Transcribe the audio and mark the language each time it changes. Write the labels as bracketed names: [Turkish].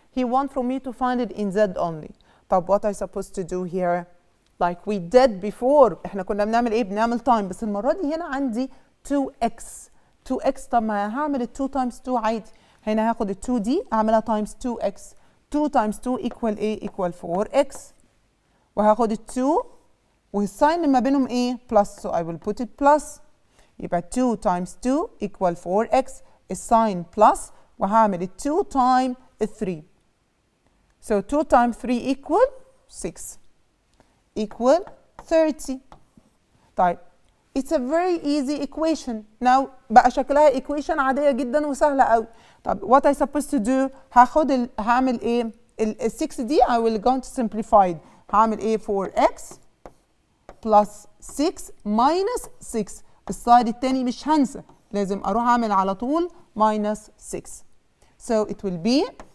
[English] He wants from me to find it in z only. [Arabic] طب [English] what I supposed to do here? Like we did before. [Arabic] احنا كنا بنعمل ايه؟ بنعمل time. بس المرة دي هنا عندي 2x. 2x طب ما هعمل 2 times 2 عادي. هنا هاخد 2 دي اعملها times 2x. [English] 2 times 2 equal [Arabic] ايه؟ [English] equal 4x. [Arabic] وهاخد 2 والساين ما بينهم ايه؟ plus. [English] So I will put it plus. [Arabic] يبقى 2 times 2 equal 4x. الساين plus وهعمل 2 times 3. [English] So 2 times 3 equal 6 equal 30. [Arabic] طيب [English] it's a very easy equation. Now [Arabic] بقى شكلها equation عادية جدا وسهلة قوي. طب [English] what I supposed to do؟ [Arabic] هعمل ايه؟ ال 6 دي [English] I will going to simplify it. [Arabic] هعمل ايه؟ [English] 4x plus 6 minus 6. [Arabic] السايد التاني مش هنسى لازم اروح اعمل على طول minus 6. [English] So it will be